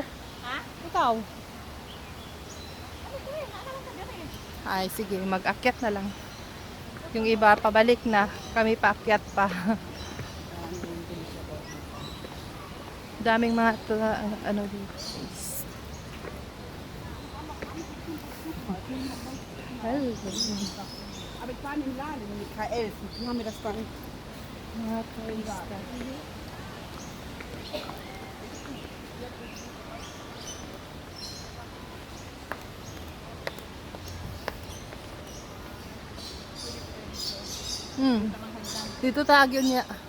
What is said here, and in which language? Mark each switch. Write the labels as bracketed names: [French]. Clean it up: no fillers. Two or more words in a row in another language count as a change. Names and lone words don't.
[Filipino] Ha? Ikaw? Ay, sige, mag-akyat na lang. Yung iba pabalik na, kami paakyat pa. Daming mga ano dito. [German] Aber ich war in dem Laden mit K11. Die haben mir das dann. [Filipino] Dito tagyo niya.